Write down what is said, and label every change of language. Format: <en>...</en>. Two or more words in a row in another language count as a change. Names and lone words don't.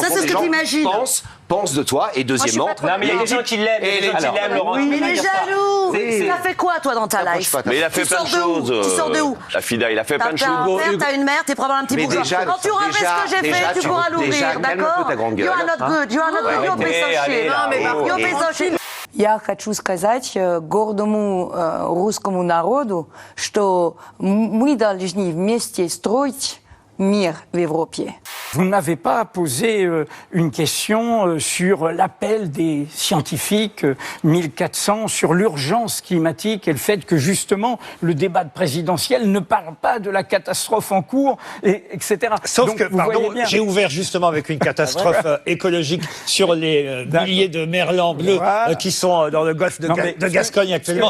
<fr>Ça, c'est des ce que gens pensent de toi. Et deuxièmement... Non, mais il y a des gens qui l'aiment. Il y a des gens qui l'aiment, Laurent. Mais il est jaloux. Il a fait quoi, toi, dans ta life? Mais il a fait plein de choses. Tu sors de où? La FIDA, il a fait plein de choses. T'as un père, t'as une mère, t'es probablement un petit bourgeois. Quand tu auras fait ce que j'ai fait, tu pourras l'ouvrir, d'accord?</fr> <en>You are not good. You are not good. You're безсовщин. You're безсовщин.</en> <ru>Я хочу сказать гордому русскому народу, что мы должны вместе строить мир в Европе.</ru> <fr>Vous ne m'avez pas posé une question sur l'appel des scientifiques 1400, sur l'urgence climatique et le fait que justement le débat présidentiel ne parle pas de la catastrophe en cours, etc. Sauf donc, que, pardon, j'ai ouvert justement avec une catastrophe écologique sur les milliers de merlans bleus qui sont dans le golfe de Gascogne actuellement.</fr>